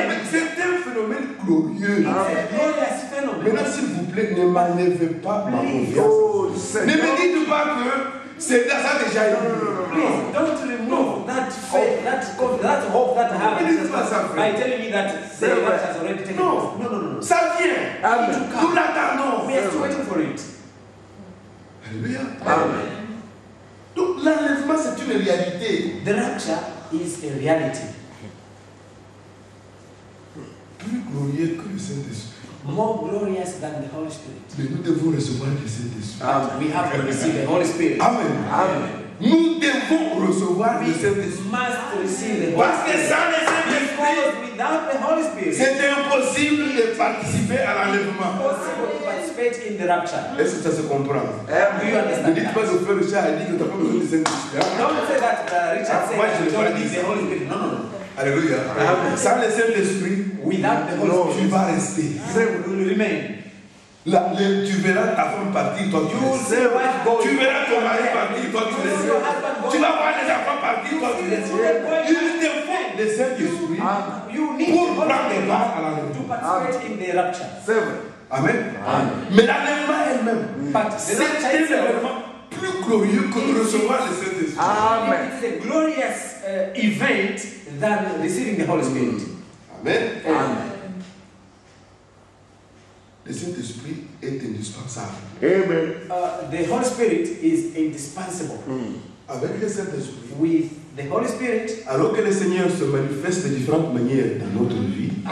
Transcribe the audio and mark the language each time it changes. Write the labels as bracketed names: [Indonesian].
[French] C'est un phénomène glorieux. Maintenant, s'il vous plaît, ne m'enlevez pas ma confiance. Ne me dites pas que c'est ça déjà eu. [English] Please don't remove that faith, that hope that I have by telling me that the rapture has already taken place. No. [French] Ça vient. Nous l'attendons. [English] We are still waiting for it. Alléluia. Amen. [French] Donc l'enlèvement c'est une réalité. [English] The rapture is a reality. [French] Plus glorieux que le Saint-Esprit. [English] More glorious than the Holy Spirit. [French] Mais nous devons recevoir le Saint-Esprit. [English] We have to receive the Holy Spirit. Amen. Amen. [French] Nous devons recevoir le Saint-Esprit. [English] Must receive the Holy Spirit. [French] Parce que sans le Saint-Esprit, [English] without the Holy Spirit, [French] c'est impossible de participer à l'enlèvement. [English] Impossible to participate in the rapture. [French] Est-ce que ça se comprend? [English] Do you understand? [French] Ne dites pas que frère Richard a dit que tu n'as pas besoin du Saint-Esprit. [English] Don't say that Richard said that you don't need the Holy Spirit. No. [French] Alléluia. Sans le Saint-Esprit, [English] without the Holy Spirit, [French] tu vas rester. [English] You will remain. [French] Tu verras ta femme partir, toi tu restes. Tu verras ton mari partir, toi tu restes. Tu vas voir les enfants partir, toi tu restes. Il te faut le Saint-Esprit pour prendre part à l'enlèvement. [English] To participate in the rapture. [French] C'est vrai. Amen. Mais l'enlèvement elle-même, c'est un événement plus glorieux que de recevoir le Saint-Esprit. Amen. [English] It's a glorious event than receiving the Holy Spirit. Amen. Amen. [French] Le Saint-Esprit est indispensable. Amen. [English] The Holy Spirit is indispensable. [French] Avec le Saint-Esprit, [English] with the Holy Spirit, [French] alors que le Seigneur se manifeste de différentes manières dans notre vie,